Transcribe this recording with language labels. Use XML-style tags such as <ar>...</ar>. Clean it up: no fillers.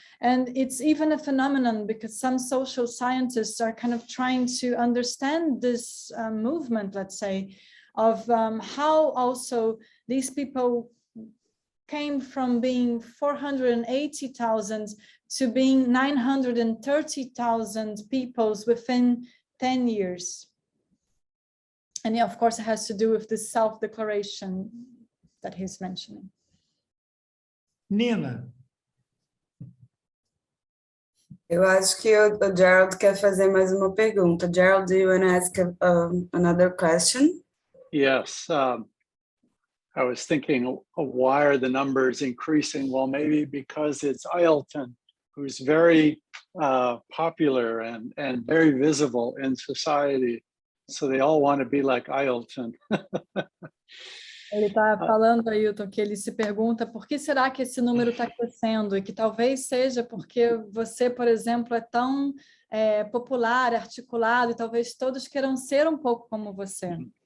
<en>And it's even a phenomenon because some social scientists are kind of trying to understand this movement, let's say, of how also these people came from being 480,000 to being 930,000 peoples within 10 years. And yeah, of course, it has to do with this self-declaration that he's mentioning. Nina.</en> <pt>Eu acho que o Gerald quer fazer mais uma pergunta.</pt> <en>Gerald, do you want to ask another question? Yes. I was thinking, why are the numbers increasing? Well, maybe because it's Ailton, who's very popular and very visible in society. So they all want to be like Ailton.</en> <pt>Ele está falando, Ailton, que ele se pergunta por que será que esse número está crescendo e que talvez seja porque você, por exemplo, é tão popular, articulado e talvez todos queiram ser um pouco como você.</pt>